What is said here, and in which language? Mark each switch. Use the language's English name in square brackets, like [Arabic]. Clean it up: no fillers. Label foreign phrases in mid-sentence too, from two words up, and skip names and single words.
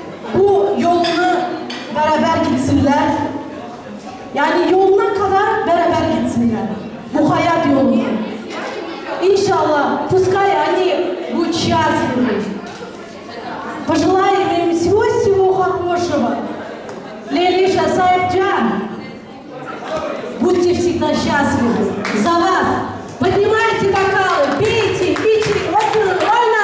[Turkish] bu yolunu beraber gitsinler. Yani yoluna kadar beraber gitsinler. Bu hayat yolunu. İnşallah, [Russian] пускай они будут счастливы. Пожелаем им всего хорошего. Лелиша, Саибджан, будьте всегда счастливы. За вас. Поднимайте бокалы, пейте, пейте, рок-н-ролльно.